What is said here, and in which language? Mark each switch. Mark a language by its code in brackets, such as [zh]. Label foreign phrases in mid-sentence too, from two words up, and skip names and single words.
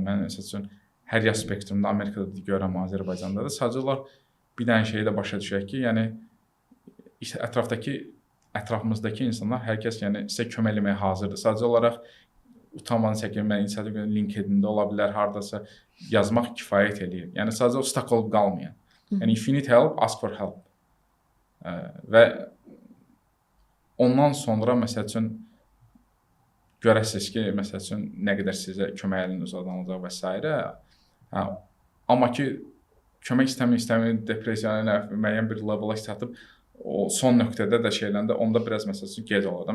[az] Mən məsələn hər yaş spektrumda Amerikada da görürəm, Azərbaycanda da sadəcə olaraq bir dənə şeyi də başa düşək ki, yəni ətrafımızdakı insanlar hər kəs yəni sizə kömək etməyə hazırdır. Sadəcə olaraq utanmanı çəkinmək, inisiativ LinkedIn-də ola bilər, hardasa yazmaq kifayət eləyir. Yəni sadəcə o stuck olub qalmayın. [en] Yəni if you need help, ask for help. [az] Və ondan sonra məsəl üçün görəsiniz ki, məsəl üçün nə qədər sizə kömək əlini uzadılacaq və s. Amma ki kömək istəmir, depressiyaya müəyyən bir levela çatıb o son nöqtədə də şeyləndə onda biraz məsəl üçün gec olur da.